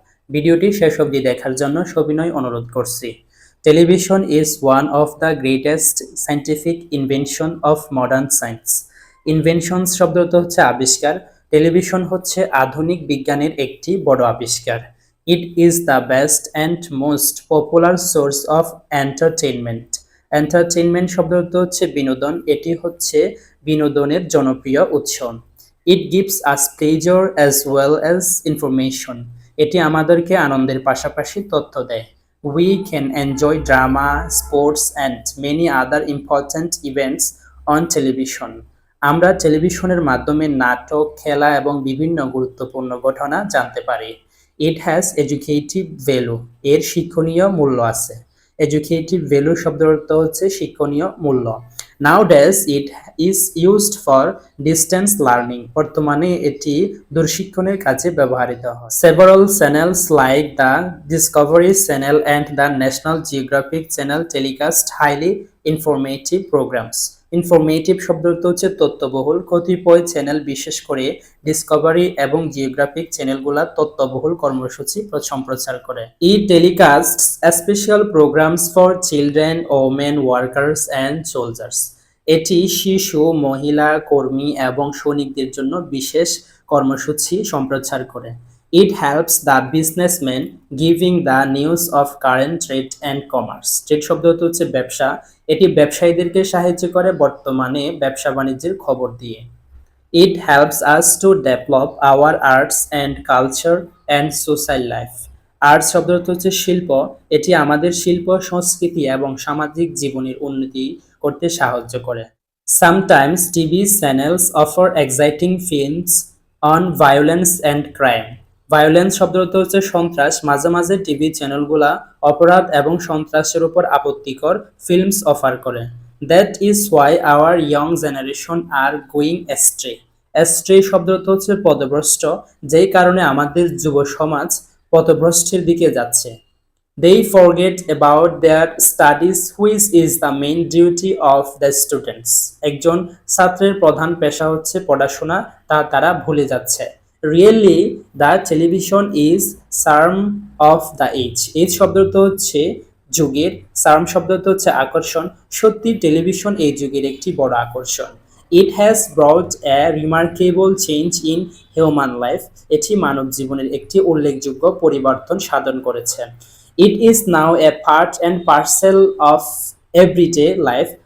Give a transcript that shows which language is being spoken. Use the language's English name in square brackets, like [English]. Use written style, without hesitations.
[Bangla] ভিডিওটি শেষ অবধি দেখার জন্য সবিনয় অনুরোধ করছি। [English] Television is one of the greatest scientific invention of modern science. [Bangla] Inventions শব্দটা হচ্ছে আবিষ্কার। টেলিভিশন হচ্ছে আধুনিক বিজ্ঞানের একটি বড় আবিষ্কার। [English] It is the best and most popular source of entertainment. [Bangla] Entertainment শব্দটা হচ্ছে বিনোদন, এটি হচ্ছে বিনোদনের জনপ্রিয় উৎস। [English] It gives us pleasure as well as information. [Bangla] এটি আমাদেরকে আনন্দের পাশাপাশি তথ্য দেয়। [English] We can enjoy drama, sports and many other important events on television. [Bangla] আমরা টেলিভিশনের মাধ্যমে নাটক, খেলা এবং বিভিন্ন গুরুত্বপূর্ণ ঘটনা জানতে পারি। [English] It has educative value. [Bangla] এর শিক্ষণীয় মূল্য আছে। Educative value শব্দের অর্থ হচ্ছে শিক্ষণীয় মূল্য। [English] Nowadays it is used for distance learning. [Bangla] বর্তমানে এটি দূরশিক্ষণের কাজে ব্যবহৃত হয়। [English] Several channels like the Discovery Channel and the National Geographic Channel telecast highly informative programs. [Bangla] Informative শব্দটা হচ্ছে তথ্যবহুল। কতিপয় চ্যানেল বিশেষ করে ডিসকভারি এবং জিওগ্রাফিক চ্যানেলগুলো তথ্যবহুল কর্মসূচি সম্প্রচার করে। [English] It telecasts special programs for children, women, workers and soldiers. [Bangla] এটি শিশু, মহিলা, কর্মী এবং সৈনিকদের জন্য বিশেষ কর্মসূচি সম্প্রচার করে। [English] It helps the businessmen giving the news of current trade and commerce. [Bangla] Trade শব্দটা হচ্ছে ব্যবসা। এটি ব্যবসায়ীদেরকে সাহায্য করে বর্তমানে ব্যবসা বাণিজ্যের খবর দিয়ে। [English] It helps us to develop our arts and culture and social life. [Bangla] Arts শব্দটা হচ্ছে শিল্প। এটি আমাদের শিল্প, সংস্কৃতি এবং সামাজিক জীবনের উন্নতি করতে সাহায্য করে। [English] Sometimes TV channels offer exciting films on violence and crime. [Bangla] Violence শব্দটা হচ্ছে সন্ত্রাস। মাঝে মাঝে টিভি চ্যানেলগুলা অপরাধ এবং সন্ত্রাসের উপর আপত্তিকর ফিল্মস অফার করে। [English] That is why our young generation are going astray. [Bangla] Ashtray শব্দটা হচ্ছে পথভ্রষ্ট, যেই কারণে আমাদের যুব সমাজ পথভ্রষ্টের দিকে যাচ্ছে। [English] They forget about their studies, which is the main duty of the students. [Bangla] একজন ছাত্রের প্রধান পেশা হচ্ছে পড়াশোনা, তা তারা ভুলে যাচ্ছে। [English] Really, the television is charm of the age. [Bangla] এই শব্দটা হচ্ছে যুগের, charm শব্দটা হচ্ছে আকর্ষণ। সত্যি টেলিভিশন এই যুগের একটি বড় আকর্ষণ। [English] It has brought a remarkable change in human life. [Bangla] এটি মানব জীবনের একটি উল্লেখযোগ্য পরিবর্তন সাধন করেছে। [English] It is now a part and parcel of everyday life.